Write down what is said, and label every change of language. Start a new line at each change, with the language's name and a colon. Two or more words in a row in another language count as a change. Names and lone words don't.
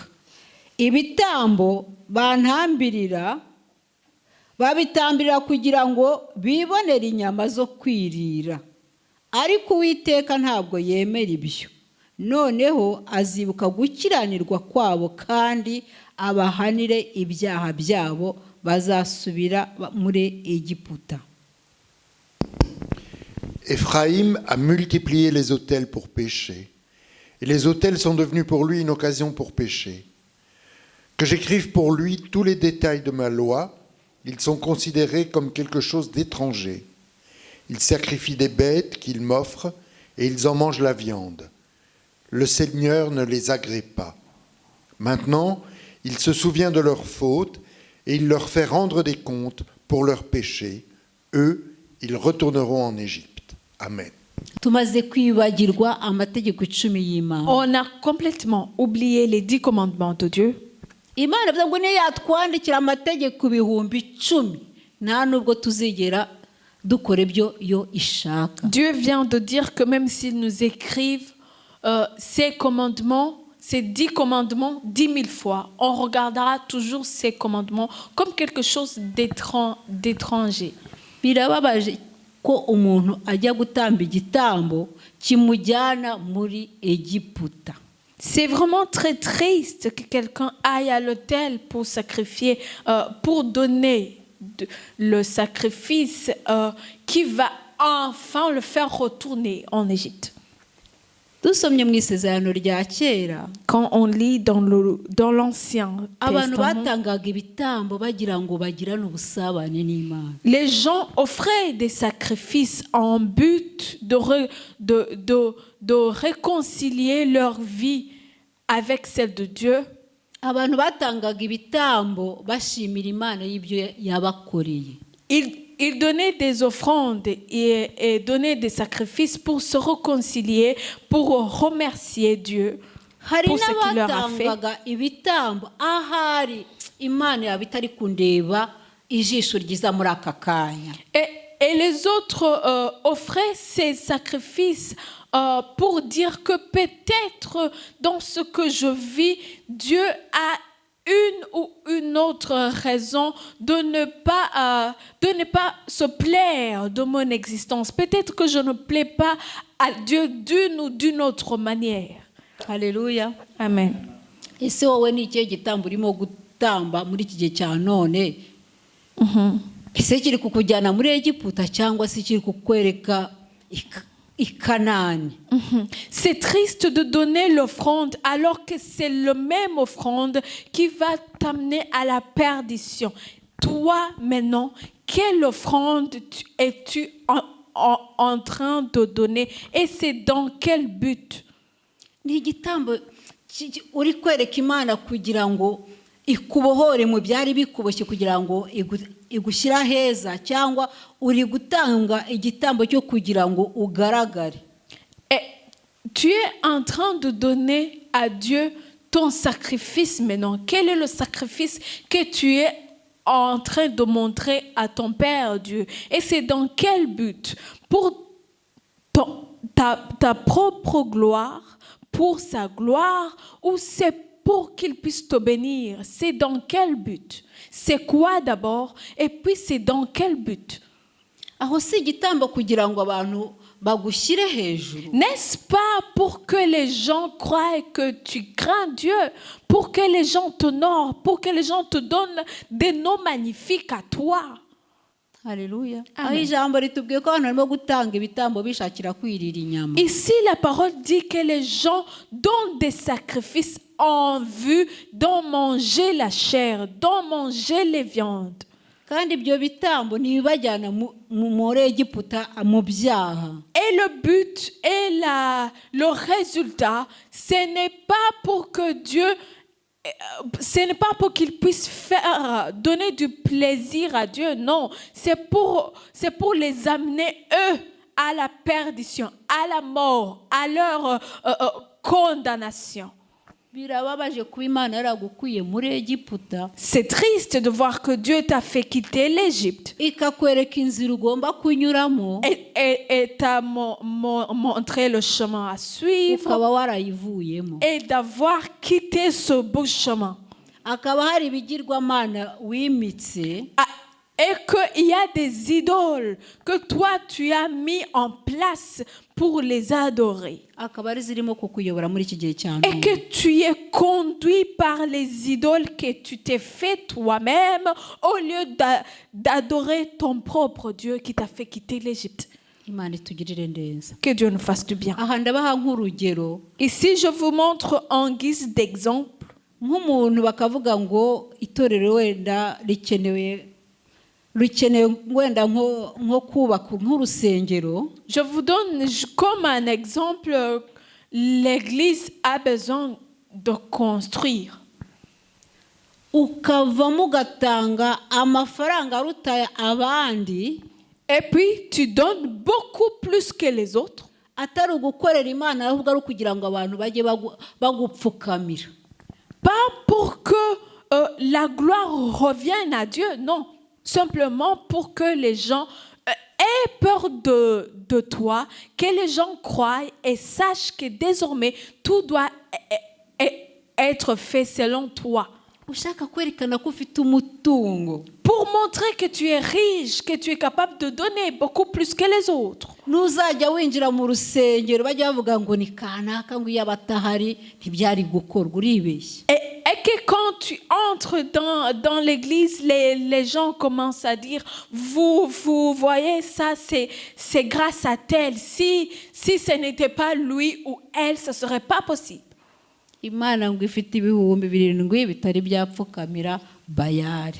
Kinyarwanda: Ibitambo bantambirira babitambirira kugira ngo bibonere inyama zo kwirira, ariko Uwiteka ntabwo yemera ibyo. Noneho azibuka gukiranirwa kwabo kandi abahanire ibyaha byabo bazasubira muri Egiputa.
French: Éphraïm a multiplié les autels pour pécher, et les autels sont devenus pour lui une occasion pour pécher. Que j'écrive pour lui tous les détails de ma loi, ils sont considérés comme quelque chose d'étranger. Ils sacrifient des bêtes qu'ils m'offrent, et ils en mangent la viande. Le Seigneur ne les agrée pas. Maintenant, il se souvient de leurs fautes, et il leur fait rendre des comptes pour leurs péchés. Eux, ils retourneront en Égypte. Amen.
Kinyarwanda: tumaze kwibagirwa amategeko 10 y'Imana.
French: On a complètement oublié les 10 commandements de Dieu.
Kinyarwanda: Imana bivuga ngo niyo yatwandikira amategeko 10,000 nta nubwo tuzigera dukora ibyo yo ishaka.
French: Dieu vient de dire que même s'ils nous écrivent ces commandements, ces 10 commandements 10 000 fois, on regardera toujours ces commandements comme quelque chose d'étranger.
Kinyarwanda: Birababaje ko umuntu ajya gutamba igitambo kimujyana muri Egiputa.
French: C'est vraiment très triste que quelqu'un aille à l'autel pour sacrifier, pour donner le sacrifice qui va enfin le faire retourner en Égypte.
Kinyarwanda: Dusomye mu isezerano rya kera,
French: quand on lit dans l'Ancien
Kinyarwanda: abantu
French: Testament,
Kinyarwanda: batangaga ibitambo bagira ngo bagirane ubusabane n'Imana.
French: les gens offraient des sacrifices en but de réconcilier leur vie avec celle de Dieu.
Kinyarwanda: Abantu batangaga ibitambo bashimira Imana y'ibyo yabakoreye.
French: Ils donnaient des offrandes et donnaient des sacrifices pour se réconcilier, pour remercier Dieu
Kinyarwanda: Hari
French: pour ce qu'il leur a fait.
Kinyarwanda: n'abatangaga ibitambo ahari Imana yaba itari kundeba ijisho ryiza muri aka kanya.
French: Et les autres offraient ces sacrifices pour dire que peut-être dans ce que je vis, Dieu a une ou une autre raison de ne pas se plaire de mon existence. Peut-être que je ne plais pas à Dieu d'une ou d'une autre manière. Haleluya. Amen.
Kinyarwanda: Ese wowe ni ikihe gitambo urimo gutamba muri iki gihe cya none? Ese kiri kukujyana muri Egiputa cyangwa se kiri kukwereka i Kanani?
French: C'est triste de donner l'offrande alors que c'est le même offrande qui va t'amener à la perdition. Toi, maintenant, quelle offrande es-tu en train de donner et c'est dans quel but?
Kinyarwanda: Ni igitambo uri kwereka Imana kugira ngo ikubohore mu byari bikuboshye kugira ngo igushyira heza, cyangwa uri gutanga igitambo cyo kugira ngo ugaragare?
French: Et tu es en train de donner à Dieu ton sacrifice maintenant. Quel est le sacrifice que tu es en train de montrer à ton Père Dieu? Et c'est dans quel but? Pour ta propre gloire, pour sa gloire, ou c'est pour qu'il puisse te bénir? C'est dans quel but? C'est quoi d'abord? Et puis c'est dans quel but?
Kinyarwanda: Aho si igitambo kugira ngo abantu bagushyire hejuru.
French: N'est-ce pas pour que les gens croient que tu crains Dieu, pour que les gens t'honorent, pour que les gens te donnent des noms magnifiques à toi? Haleluya. Amen.
Kinyarwanda: Aho ijambo ritubwiye ko abantu barimo gutanga ibitambo bishakira kwirira inyama.
French: Ici, la parole dit que les gens donnent des sacrifices en vue d'en manger la chair, d'en manger les viandes.
Kinyarwanda: Kandi ibyo bitambo ntibibajyana muri Egiputa mu byaha.
French: Et le but et le résultat, ce n'est pas pour que Dieu, ce n'est pas pour qu'il puisse donner du plaisir à Dieu, non. C'est pour les amener, eux, à la perdition, à la mort, à leur condamnation.
Kinyarwanda: Birababaje kuba Imana yaragukwiye muri Egiputa,
French: C'est triste de voir que Dieu t'a fait quitter l'Égypte
Kinyarwanda: ikakwereka inzira ugomba kunyuramo,
French: et t'a montré le chemin à suivre
Kinyarwanda: ukaba warayivuyemo.
French: et d'avoir quitté ce beau chemin.
Kinyarwanda: Akaba hari ibigirwamana wimitse,
French: Et qu'il y a des idoles que toi tu as mis en place pour les adorer.
Kinyarwanda: akaba ari zirimo kukuyobora muri iki gihe cya
French: Et
Kinyarwanda: none.
French: que tu es conduit par les idoles que tu t'es fait toi-même au lieu d'adorer ton propre Dieu qui t'a fait quitter l'Égypte.
Kinyarwanda: Imana itugirire neza.
French: Que Dieu nous fasse du bien.
Kinyarwanda: Aha ndabaha nk'urugero,
French: Ici, je vous montre en guise d'exemple.
Kinyarwanda: nk'umuntu bakavuga ngo itorero wenda rikenewe wenda nko kubaka nk'urusengero.
French: Je vous donne comme un exemple, l'Église a besoin de construire.
Kinyarwanda: ukavamo ugatanga amafaranga aruta abandi,
French: et puis tu donnes beaucoup plus que les autres,
Kinyarwanda: atari ugukorera Imana ahubwo ari ukugira ngo abantu bajye bagupfukamira.
French: pas pour que la gloire revienne à Dieu, non, simplement pour que les gens aient peur de toi, que les gens croient et sachent que désormais tout doit être fait selon toi.
Kinyarwanda: Ushaka kwerekana ko ufite umutungo,
French: Pour montrer que tu es riche, que tu es capable de donner beaucoup plus que les autres.
Kinyarwanda: ntuzajya winjira mu rusengero bajya bavuga ngo ni kanaka ngo iyo abatahari ntibyari gukorwa, uribeshye.
French: Et que quand tu entres dans l'église, les gens commencent à dire, vous voyez, ça c'est grâce à tel. Si ce n'était pas lui ou elle, ce ne serait pas possible.
Kinyarwanda: Imana ngo ifite ibihumbi 7 bitari byapfukamira Bayali.